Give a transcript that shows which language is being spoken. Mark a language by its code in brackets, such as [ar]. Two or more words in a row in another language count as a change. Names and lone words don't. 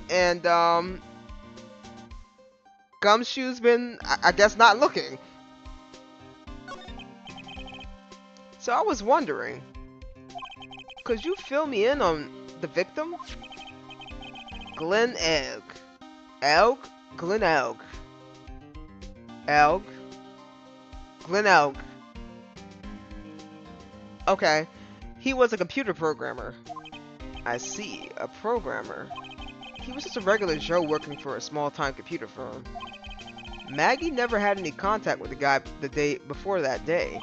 [en] And, Gumshoe's been, I guess, not looking. So I was wondering, could you fill me in on the victim? Glen Elg. Elg? Glen Elg. Elg? Glen Elg. Okay. He was a computer programmer. I see. A programmer. He was just a regular Joe working for a small-time computer firm. Maggie never had any contact with the guy the day before that day.